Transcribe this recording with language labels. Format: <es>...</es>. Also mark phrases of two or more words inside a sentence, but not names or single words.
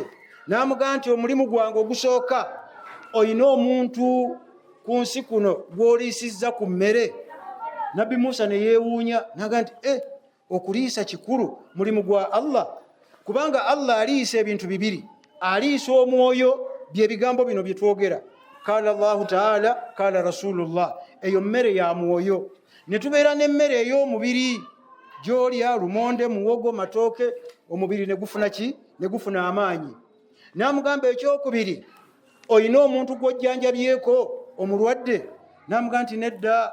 <lg>N'amugamba nti omulimu gwange ogusooka, oyina omuntu ku nsi kuno gw'oliisizza ku mmere. Nabbi Musa ne yeewuunya, n'agamba nti okuliisa kikulu, mulimu gwa Allah, kubanga Allah aliisa ebintu bibiri, aliisa omwoyo, bye bigambo bino bye twogera,</lg> <ar>قال الله تعالى قال رسول الله,</ar> <lg>eyo mmere ya mwoyo. Ne tubeera n'emmere ey'omubiri, gy'olya lumonde, muwogo, matooke, omubiri ne gufuna ki? Ne gufuna amaanyi. N'amugamba ekyokubiri, oyina omuntu gw'ojjanjabyeko omulwadde? N'amugamba nti nedda.</lg>